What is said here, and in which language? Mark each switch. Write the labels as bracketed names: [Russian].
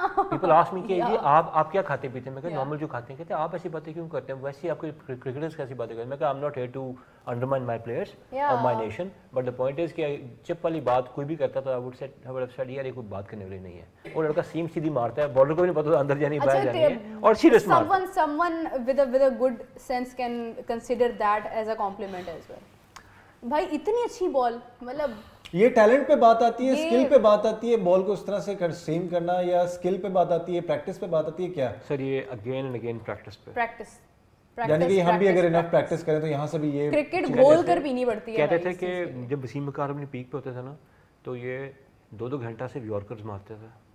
[English] people ask me [Urdu] کہ یہ آپ کیا کھاتے پیتے ہیں؟ میں کہا نارمل جو کھاتے ہیں. کہتے ہیں آپ ایسی باتیں کیوں کرتے ہیں؟ ویسے آپ کے کرکٹرز کیسی باتیں کرتے ہیں؟ میں کہا [English] I am not here to undermine my players اور my nation but the point is [Urdu] کہ چپ والی بات کوئی بھی کرتا تو [English] I would said [Urdu] یار یہ کوئی بات کرنے والی نہیں ہے. وہ لڑکا سیم سیدھی مارتا ہے بالر کو بھی نہیں پتا اندر جانی باہر جانی ہے اور سیریس مارتا ہے. [English] someone with a good sense can consider that as a compliment as well. [Urdu] بھائی اتنی اچھی بال مطلب یہ ٹیلنٹ پہ بات آتی ہے اسکل پہ بات آتی ہے بال کو اس طرح سے سیم کرنا یا اسکل پہ بات آتی ہے پریکٹس پہ بات آتی ہے کیا سر یہ اگین اینڈ اگین پریکٹس پہ پریکٹس یعنی کہ ہم بھی اگر انف پریکٹس کریں تو یہاں سے بھی یہ کرکٹ گول کر پینی پڑتی ہے. کہتے تھے کہ جب وسیم اکرم اپنی پیک پہ ہوتے تھے نا تو یہ 2-2 گھنٹہ صرف یارکرز مارتے تھے.